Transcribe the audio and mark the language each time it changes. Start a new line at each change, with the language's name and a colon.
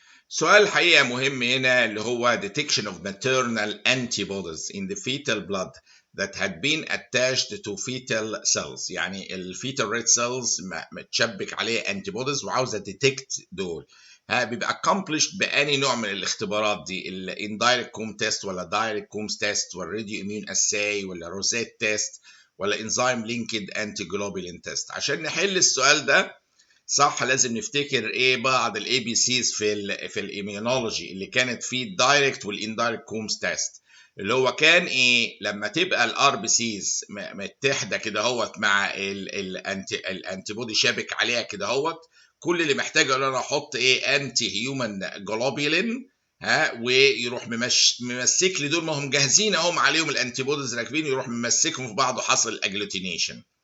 Arabic: سؤال الحقيقة مهم هنا اللي هو
English: detection of maternal antibodies in the fetal blood that had been attached to fetal cells.
Arabic: يعني الفيتال ريد سيلز متشبك عليه antibodies وعاوزة detect دول. بيبقى
English: accomplished
Arabic: بأني نوع من الاختبارات دي، ال
English: indirect Coombs test ولا direct Coombs test ولا radio immune assay ولا Rosette test ولا enzyme linked antiglobulin test.
Arabic: عشان نحل السؤال ده صح لازم نفتكر ايه بعض الاي بي سيز في الاميونولوجي اللي كانت في الدايركت والاندايركت كومز تيست، اللي هو كان ايه لما تبقى الار بي سيز متحده كده اهوت مع الانتي بودي شابك عليها كده اهوت، كل اللي محتاجه ان انا احط ايه انتي هيومن جلوبولين ويروح ممسك لي دول، ما هم جاهزين اهم عليهم الانتي بوديز راكبين، يروح ممسكهم في بعض وحصل الاجلوتينيشن.